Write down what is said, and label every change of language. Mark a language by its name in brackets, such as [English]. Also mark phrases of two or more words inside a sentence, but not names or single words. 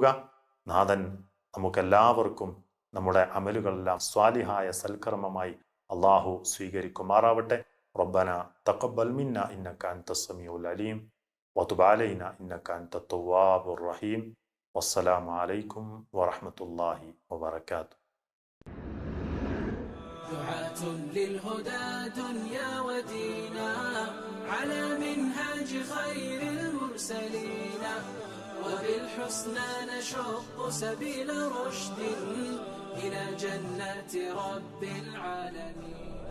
[Malayalam] നാഥൻ നമുക്കെല്ലാവർക്കും നമ്മുടെ അമലുകളെല്ലാം സ്വാലിഹായ സൽക്കർമ്മമായി അള്ളാഹു സ്വീകരിക്കുമാറാവട്ടെ. [Arabic] ربنا تقبل منا إنك أنت السميع العليم وتب علينا إنك أنت التواب الرحيم. والسلام عليكم ورحمة الله وبركاته. دعاة للهدى دنيا ودينا على منهاج خير المرسلين وبالحسنى نشق سبيل رشد إلى جنات رب العالمين.